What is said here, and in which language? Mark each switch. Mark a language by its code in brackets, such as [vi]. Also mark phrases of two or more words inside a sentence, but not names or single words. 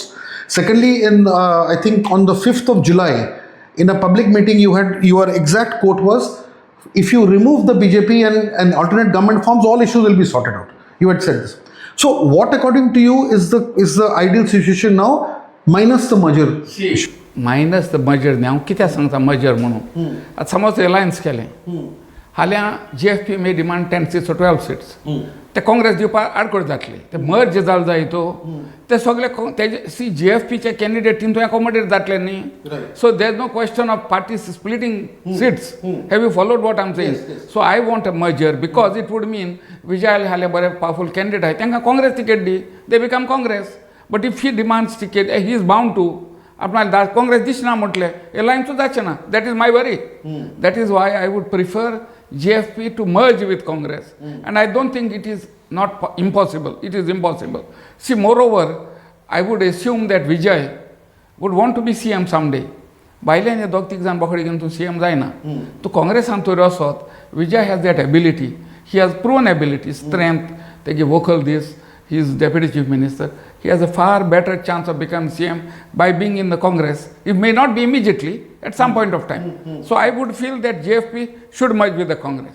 [en] Secondly, I think on the 5th of July, in a public meeting, your exact quote was, if you remove the BJP and alternate government forms, all issues will be sorted out. You had said this. So what according to you is the ideal situation now, minus the merger? minus the merger [kok] न्ही हांव कित्याक सांगता मर्जर म्हणून. आतां समज एलायन्स केलें हाल्या GFP [en] may demand 10 seats or 12 seats. [kok] ते काँग्रेस दिवपाक आडखळ जातली. ते मर्ज जाल जाय तो ते सगळे तेजे GFPचे कॅन्डिडेट थंय अकोमोडेट जातले न्ही. [en] So there is no question of parties splitting seats. Have you followed what I am saying? so I want a merger because it would mean विजय [kok] हाले बरे पावरफुल कॅन्डिडेट आहाय तांकां काँग्रेस तिकेट दी, [en] they become Congress. But if he demands ticket, he is bound to. [kok] आपणाला काँग्रेस दिसना म्हटलें एलायन्सूच जाचें ना. [en] That is my worry. That is why I would prefer GFP to merge with Congress. And I don't think it is not impossible. It is impossible. See, moreover, I would assume that Vijay would want to be CM someday. [kok] भायल्यान हे दोग तीग जाण बोकडे घेवन तूं CM जायना. तूं काँग्रेसान तर वचत. [en] Vijay has that ability. He has proven ability, strength, तेगे vocal this. He is Deputy Chief Minister. He has a far better chance of becoming CM by being in the Congress. It may not be immediately, at some point of time. So I would feel that GFP should merge with the Congress.